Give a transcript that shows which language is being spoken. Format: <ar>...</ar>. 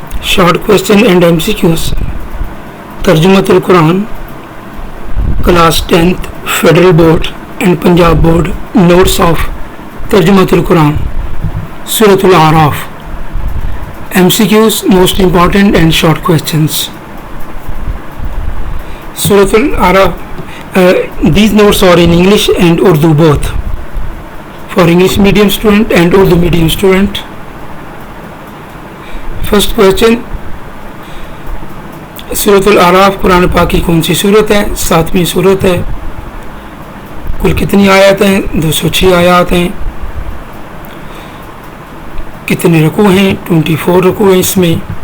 <en>Short question and M C Qs. ترجمۃ القرآن class 10th federal board and Punjab board. Notes of ترجمۃ القرآن سورۃ الاعراف. M C Qs most important and short questions.</en> <ur>سورۃ الاعراف.</ur> <en>These notes are in English and Urdu both, for English medium student and Urdu medium student. First question.</en> <ur>سورۃ الاعراف قرآن پاک کی کون سی سورت ہے؟ 7ویں سورت ہے. کل کتنی آیات ہیں؟ 206 آیات ہیں. کتنے رکوع ہیں؟ 24 رکوع ہیں اس میں.</ur>